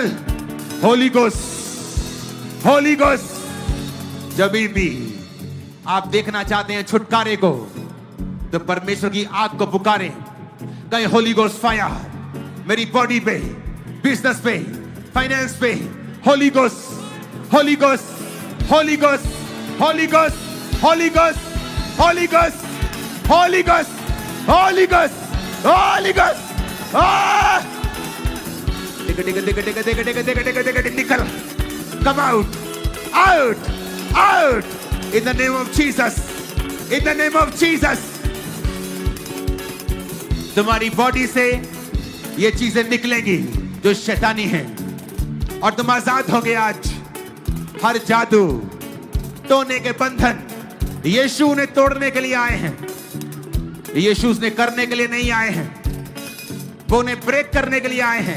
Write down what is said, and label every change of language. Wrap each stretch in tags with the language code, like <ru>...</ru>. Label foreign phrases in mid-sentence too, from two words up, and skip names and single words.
<en>Holy Ghost, Holy Ghost.</en> <hi>जब भी आप देखना चाहते हैं छुटकारे को तो परमेश्वर की आग को पुकारें। कहीं</hi> <en>Holy Ghost fire</en> <hi>मेरी बॉडी पे, बिजनेस पे, फाइनेंस पे,</hi> <en>Holy Ghost, Holy Ghost, Holy Ghost, Holy Ghost, Holy Ghost, Holy Ghost, Holy Ghost, Holy Ghost, Holy Ghost.</en> <hi>निकल,</hi> <en>come out, out, out in the name of Jesus, in the name of Jesus।</en> <hi>तुम्हारी बॉडी से ये चीजें निकलेंगी जो शैतानी है और तुम आजाद होगे। आज हर जादू टोने के बंधन यीशु ने तोड़ने के लिए आए हैं। यीशु ने करने के लिए नहीं आए हैं, वो ने ब्रेक करने के लिए आए हैं।</hi>